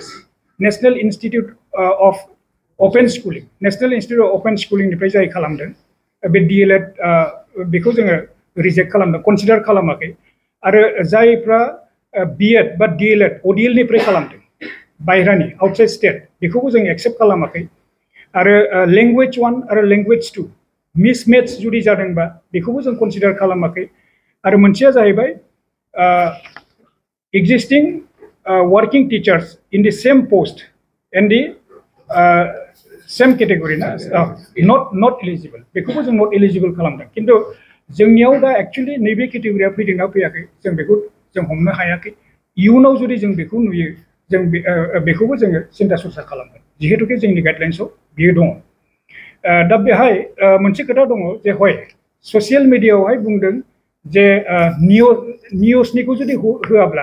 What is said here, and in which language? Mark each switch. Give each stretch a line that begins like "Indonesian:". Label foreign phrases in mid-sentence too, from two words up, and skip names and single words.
Bodo: नेशनेल इन्स्टिटिउट अफ अपेन स्कुलिं नेशनेल इन्स्टिटिउट अफ अपेन स्कुलिंनिफ्राय जाय खालामदों बे DLED बेखौ जोङो रिजेक्ट खालामदों कनसिडार खालामाखै आरो जायफ्रा बिएड बा डिएलएड अडिएल निफ्राय खालामदों बायरानि
English: outside state
Bodo: बेखौबो जों एक्सेप्ट खालामाखै आरो लेंगुवेज 1 आरो लेंगुवेज 2 मिसमेच जुदि जादोंबा बेखौबो जों कनसिडार खालामाखै आरो मोनसेया जाहैबाय
English: existing working teachers in the same post and the same category not eligible
Bodo: बेखौबो जों
English: not eligible
Bodo: खालामदों किन्तु जोंनियाव दा एक्चुअली नैबे केटेगरिया फैदोंना फैयाखै जों बेखौ जों हमनो हायाखै इयुनाव जुदि जों बेखौ नुयो जों बेखौबो जोङो सिन्था सरसा खालामगोन जिहेतुके जोंनि गाइडलाइन्सआव बियो दङ दा बेहाय मोनसे खोथा दङ जे हय ससियेल मिडियायावहाय बुंदों जे निउसनिखौ जुदि होआब्ला